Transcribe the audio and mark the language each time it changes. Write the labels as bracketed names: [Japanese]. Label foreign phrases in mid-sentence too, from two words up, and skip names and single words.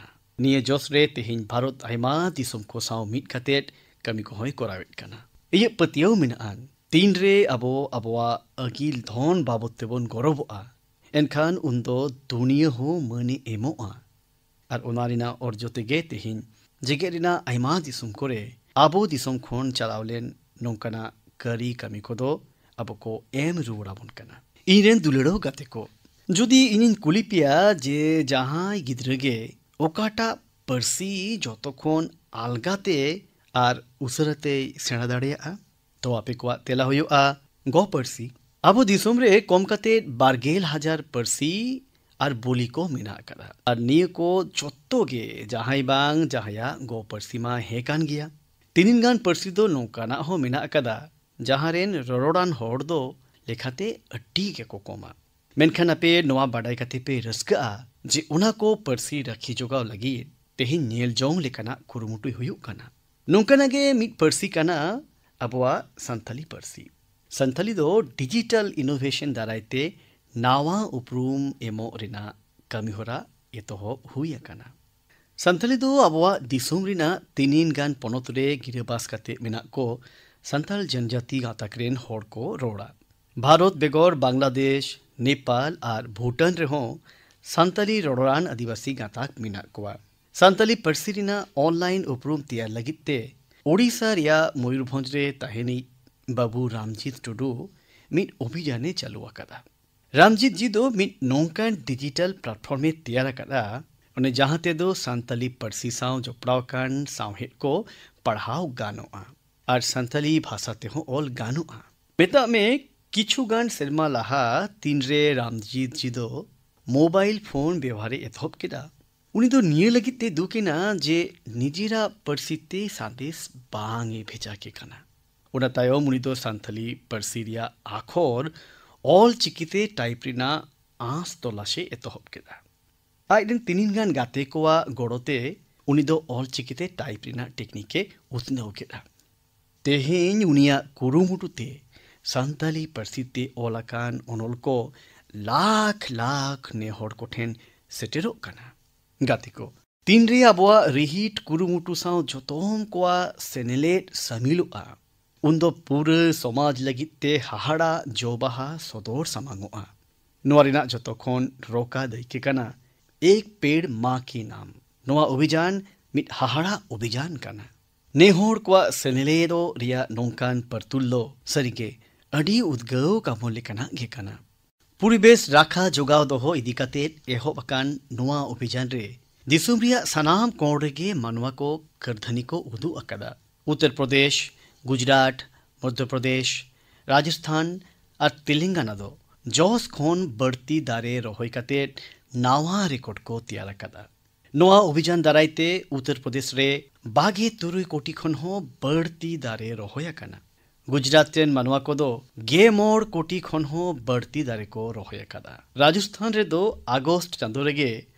[Santali] निये जोस रे तेहिन भारत आयमा दिसोम को साव मिद कातेद कमी को होय कोरावेद काना इये पतियो मिनान तीन रे अबो अबवा अगिल धन बाबत तेबन गौरवआ एनखान उन्दो दुनिया हो मनी एमोआ आर ओनारिना अर्जो तेगे तेहिन जेगे रिना आयमा दिसोम कोरे आबो दिसोम खोन चलावलेन नोंकाना करी कमी को दो अबो को एम रुवड़ाबन काना इरेन दुलेड़ो गाते को जुदी इनिन कुलिपिया जे जहां गिद्रगे ओकाटा परसी जतोखोन आलगाते आर उसरते सेणा दाड़ेया तो आपे को तेला हुआ गो परसी आबो दिसोम रे कम काते 12,000 परसी आर बोली को मेना कदा आर निये को जोत्तो गे जहाई बांग जहाया गो परसी मा हे कान गिया तीनिन गान परसी दो नोंकाना हो मेना कदा जहारेन ररोड़ान होड़ दो लेखाते अड्डी के को कोमा मेनखान आपे नोआ बाडाई काते पे रस्का जे उना को परसी रखी जोगाव लगी तेहिन नेल जोंग लेकाना कुरुमुटुई हुयुक काना नोंकाना गे मिद परसी काना अबवा संथाली परसी संथाली दो [English] digital innovation [Santali] दारायते नावा उपरूम एमो रिना कमी होरा एतोहब हुई आकाना संथाली दो अबवा दिसोम रिना तीनिन गान पोनोत रे गिरेबास काते मेना को संथाल जनजाति गाताकरेन होड़ को रोड़ा भारत बेगोर बांग्लादेश नेपाल आर भूटान रेहो संथाली रोड़ान आदिवासी गाताक मेना कोआ संथाली परसी रिना ऑनलाइन उपरूम तैयार लगिते ओडिशा रिया मयूरभंज रे ताहेनी बाबू रामजीत टुडू मिद अभियाने चालू आकादा रामजीत जी दो मिद नोंकान [English] digital platform [Santali] में तैयार आकादा उन्हें जहां ते दो संथाली परसी साव जोपड़ाव कान सावहेद को पढ़ाव गानोआ और संथाली भाषा ते हो ऑल गानोआ बेता में किछु गान सेरमा लाहा तीन रे रामजीत जी दो [English] mobile phone [Santali] व्यवहारे एथोप केदा उनी दो निये लगिते दुकेना जे निजिरा परसीते संदेश बांगे भेजा के काना उना तायो मुनी दो संथाली परसीरिया आखोर ऑल चिकिते टाइप रिना आस तोलाशे एतोहब केदा आइडेन तीनिन गान गाते कोआ गोड़ोते उनी दो ऑल चिकिते टाइप रिना टेक्निके उतनाव केदा तेहेन उनिया कुरुमुटुते संथाली परसीते ओलाकान ओनोल को लाख लाख ने होड़ को ठेन सेटेरो काना गाते को तीन रे अबवा रिहिट कुरुमुटु साव जोतोम कोआ सेनेलेट समिलुआ उन्दो पूरे समाज लगिते हाहाड़ा जोबाहा सदोर समांगोआ नोरिना जोतोखोन रोका दैके काना एक पेड़ माँ के नाम नोआ अभियान मिट हाहाड़ा अभियान काना नेहोड़ कोआ सेनेलेरो रिया नोंकान परतुल्लो सरिगे अडी उद्गव कामोले काना गे काना परिवेश राखा जोगाव दोहो इदी कातेद एहोब अकान नोआ अभियान रे दिसुम रिया सनाम कोण रेगे मानवा को करधनी को उदु अकादा उत्तर प्रदेश गुजरात मध्य प्रदेश राजस्थान और तेलंगाना दो जोस खोन बढ़ती दारे रोहय कातेद नावा रिकॉर्ड को तैयार अकादा नोआ अभियान दारायते उत्तर प्रदेश रे 22 कोटी खन हो बढ़ती दारे रोहय अकाना गुजरात रेन मानवा को दो 9 कोटी खन हो बढ़ती दारे को रोहय अकादा राजस्थान रे दो अगस्त चांदो रेगे